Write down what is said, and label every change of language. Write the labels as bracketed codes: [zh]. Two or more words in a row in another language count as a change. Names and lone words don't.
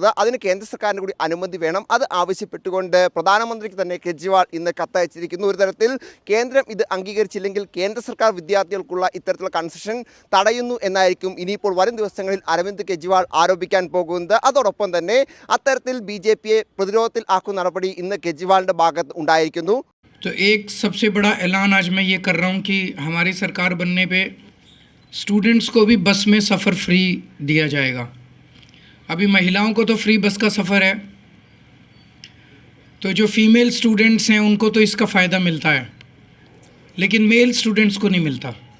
[ml] അതിന് കേന്ദ്ര സർക്കാരിന് കൂടി അനുമതി വേണം. അത് ആവശ്യപ്പെട്ടുകൊണ്ട് പ്രധാനമന്ത്രിക്ക് തന്നെ കെജ്രിവാൾ ഇന്ന് കത്തയച്ചിരിക്കുന്നു. ഒരു തരത്തിൽ കേന്ദ്രം ഇത് അംഗീകരിച്ചില്ലെങ്കിൽ കേന്ദ്ര സർക്കാർ വിദ്യാർത്ഥികൾക്കുള്ള ഇത്തരത്തിലുള്ള കൺസെഷൻ തടയുന്നു എന്നായിരിക്കും ഇനിയിപ്പോൾ വരും ദിവസങ്ങളിൽ അരവിന്ദ് കെജ്രിവാൾ ആരോപിക്കാൻ പോകുന്നത്. അതോടൊപ്പം തന്നെ അത്തരത്തിൽ BJPയെ പ്രതിരോധത്തിൽ ആക്കുന്ന നടപടി ഇന്ന് കെജ്രിവാളിൻ്റെ ഭാഗത്ത് ഉണ്ടായിരിക്കുന്നു. [hi] तो एक सबसे बड़ा ऐलान आज मैं ये कर रहा हूँ कि हमारी सरकार बनने पे स्टूडेंट्स को भी बस में सफ़र फ्री दिया जाएगा. अभी महिलाओं को तो [en] free bus [hi] का सफ़र है, तो जो [en] female students [hi] हैं उनको तो इसका फ़ायदा मिलता है, लेकिन [en] male students [hi] को नहीं मिलता.